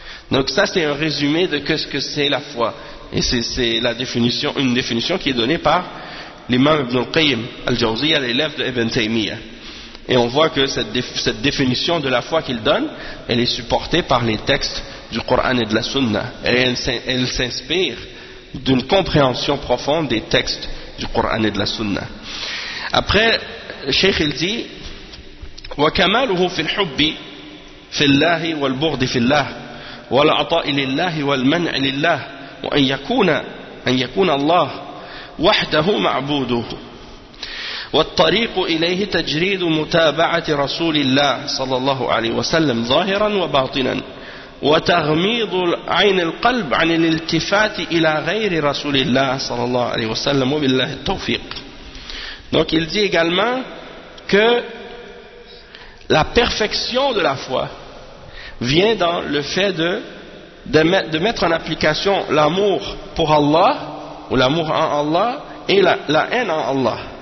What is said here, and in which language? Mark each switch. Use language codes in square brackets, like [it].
[fr] Donc ça c'est un résumé de ce que c'est la foi, et c'est la définition, une définition qui est donnée par l'imam Ibn al-Qayyim al-Jawziyya, l'élève de Ibn Taymiyyah. Et on voit que cette définition de la foi qu'il donne, elle est supportée par les textes du Coran et de la Sunna, et elle s'inspire d'une compréhension profonde des textes du Coran et de la Sunna. Après le cheikh il dit, [ar] wa kamaluhu fil hubbi في الله والبغض في الله والعطاء لله والمنع لله وأن يكون الله وحده معبوده والطريق إليه تجريد متابعة رسول الله صلى الله عليه وسلم ظاهرا وباطنا وتغميض عين القلب عن الالتفات إلى غير رسول الله صلى الله عليه وسلم وبالله التوفيق. [fr] Donc il dit également que la perfection de la foi vient dans le fait de mettre en application l'amour pour Allah ou l'amour en Allah et la haine en Allah.